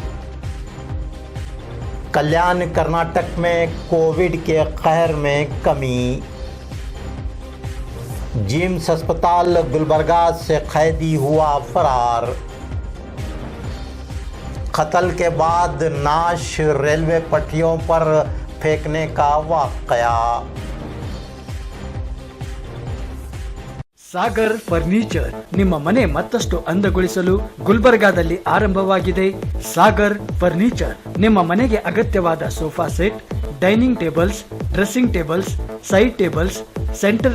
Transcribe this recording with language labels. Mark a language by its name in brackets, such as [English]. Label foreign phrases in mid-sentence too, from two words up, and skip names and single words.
[Urdu] کلیان کرناٹک میں کووڈ کے قہر میں کمی. جمس اسپتال گلبرگہ سے قیدی ہوا فرار. قتل کے بعد نعش ریلوے پٹریوں پر پھینکنے کا واقعہ. [Kannada] ಸಾಗರ್ ಫರ್ನಿಚರ್ ನಿಮ್ಮ ಮನೆ ಮತ್ತಷ್ಟು ಅಂದಗೊಳಿಸಲು ಗುಲ್ಬರ್ಗಾದಲ್ಲಿ ಆರಂಭವಾಗಿದೆ. ಸಾಗರ್ ಫರ್ನಿಚರ್ ನಿಮ್ಮ ಮನೆಗೆ ಅಗತ್ಯವಾದ [English] sofa set, dining tables, dressing tables, side tables, center